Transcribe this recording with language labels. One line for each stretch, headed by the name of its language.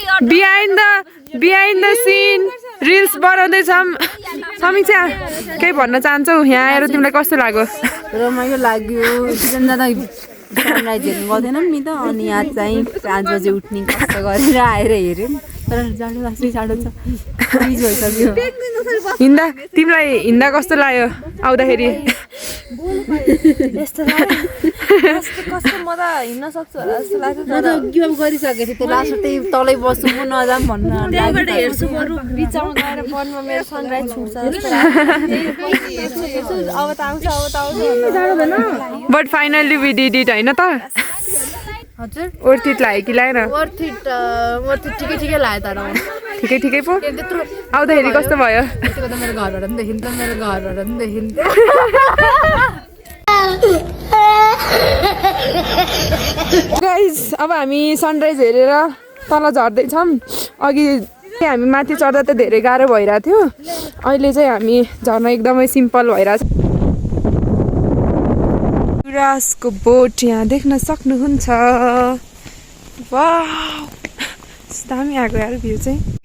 English: behind the scene reels
Nepali: बनाउँदैछौँ। समीक्षा केही भन्न चाहन्छौ? यहाँ आएर तिमीलाई कस्तो लाग्यो? रमाइलो लाग्यो। सनराइज हेर्नु गर्थेनौँ नि त। अनि यहाँ चाहिँ 5 बजे उठ्ने कष्ट गरेर आएर हेऱ्यौँ। तर जाडो लाग्छ, जाडो छ। फ्रिज भइसक्यो। तिमीलाई हिँड्दा कस्तो लाग्यो आउँदाखेरि? यस्तो कस्तो म त हिँड्न सक्छु होला जस्तो लाग्छ। म त
English: give up
Nepali: गरिसकेको थिएँ। त्यो लास्ट त्यही तलै बस्छु म नजाम भन्न हेर्छु बरु बिचमा गएर वनमा मेरो सनराइज छुट्छ जस्तो लाग्छ। अब त आउँछ।
English: but finally we did it
Nepali: होइन त? हजुर
English: worth it
Nepali: लाग्यो कि लागेन?
English: worth it
Nepali: ठिकै लाग्यो। तर ठिकै पो। त्यत्रो आउँदाखेरि कस्तो भयो? यतिको त मेरो घरबाट पनि देखिन्छ। मेरो घरबाट पनि देखिन्छ। गाइस अब हामी सनराइज हेरेर तल झर्दैछौँ। अघि हामी माथि चढ्दा त धेरै गाह्रो भइरहेको थियो, अहिले चाहिँ हामी झर्न एकदमै सिम्पल भइरहेछ। युवराजको बोट यहाँ देख्न सक्नुहुन्छ। वाउ दामी आएको यार भ्यू चाहिँ।